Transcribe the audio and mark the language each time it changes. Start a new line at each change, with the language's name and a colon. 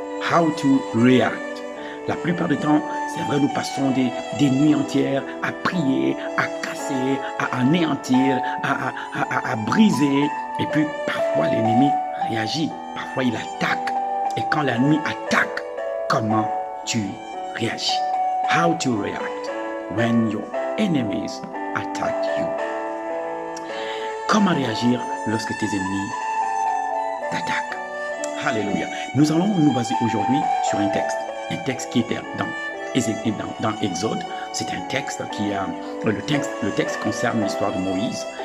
English: How to react.
French: La plupart du temps, c'est vrai, nous passons des nuits entières à prier, à casser, à anéantir, à briser. Et puis, parfois, l'ennemi réagit. Parfois, il attaque. Et quand l'ennemi attaque, comment tu réagis?
English: How to react when your enemies attack you.
French: Comment réagir lorsque tes ennemis t'attaquent? Alléluia. Nous allons nous baser aujourd'hui sur un texte qui était dans Exode. C'est un texte qui a le texte concerne l'histoire de Moïse.